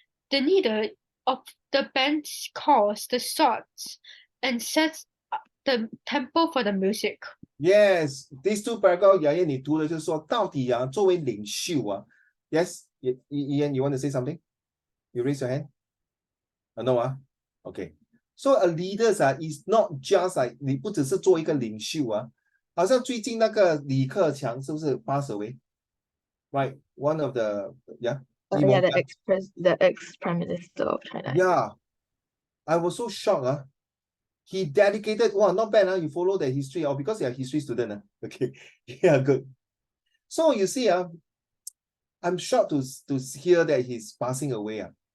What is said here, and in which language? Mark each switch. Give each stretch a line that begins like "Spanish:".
English: The leader of the band calls the shots and sets the tempo for the music. Yes, these two paragraphs,
Chinese: 雅燕你读的就是说，到底作为领袖
English: Yes, Ian, you want to say something? You raise your hand? No. Okay. So a leader is not just like
Chinese: 你不只是做一个领袖啊，好像最近那个李克强是不是 pass away?
English: Right, one of the Yeah, the ex Prime Minister of China. Yeah, I was so shocked. He dedicated. Wow, not bad. You follow the history, or because you're a history student. Okay, yeah, good. So you see, I'm shocked to hear that he's passing away.